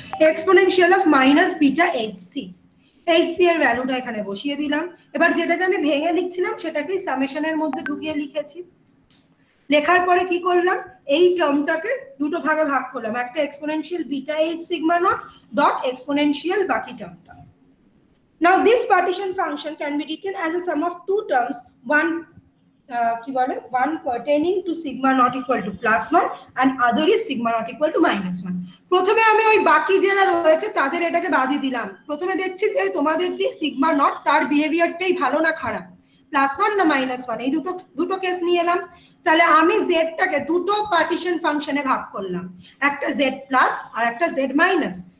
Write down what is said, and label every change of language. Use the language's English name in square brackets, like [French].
[Bangla] Exponential of minus beta hc, hc এর ভ্যালুটা এখানে বসিয়ে দিলাম। এবার যেটাকে আমি ভেঙে লিখছিলাম সেটাকেই সামেশনের মধ্যে ঢুকিয়ে লিখেছি। লেখার পরে কি করলাম, এই টার্মটাকে দুটো ভাগে ভাগ করলাম, একটা exponential beta H sigma naught dot exponential বাকি টার্মটা। [English] Now this partition function can be written as a sum of two terms, one [Bangla] কি বলে [English] one pertaining to sigma not equal to plus 1 and other is sigma not equal to minus 1. [Bangla] প্রথমে আমি ওই বাকি যারা রয়েছে তাদের এটাকে বাদই দিলাম। প্রথমে দেখছি যে তোমাদের যে সিগমা নট তার বিহেভিয়ারটাই ভালো না খারাপ, প্লাস 1 না মাইনাস 1, এই দুটো দুটো কেস নিয়ে এলাম। তাহলে আমি জেডটাকে দুটো পার্টিশন ফাংশনে ভাগ করলাম, একটা জেড প্লাস আর একটা জেড মাইনাস।